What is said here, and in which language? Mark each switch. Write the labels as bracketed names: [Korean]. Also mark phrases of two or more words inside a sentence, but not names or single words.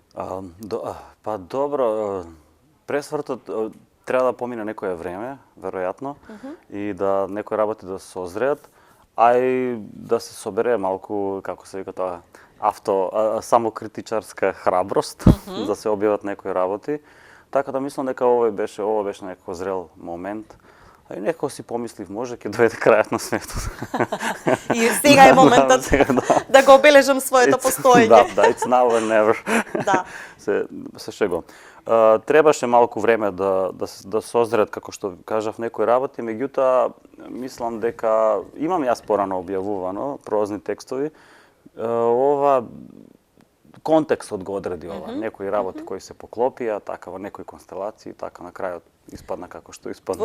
[Macedonian] Па добро, пресвртот треба да помине некое време, веројатно, и да некои работи да се созреат, а и да се собере малку, како се вика тоа, самокритичарска храброст, да се објават некои работи. Така да мислам дека ова беше некој зрел момент. А и некој си помислив, може ќе дојде крајот на светот. И сега е моментот да го обележам своето постоење. Да, [English] it's now or never. [Macedonian] Да. Се шегувам. Требаше малку време да созрет, како што кажав, некои работи, меѓутоа мислам дека имам јас порано објавувано прозни текстови. Ова контекстот го одреди ова, некои работи кои се поклопија, така во некои констелации, така на крајот испадна како што испадна.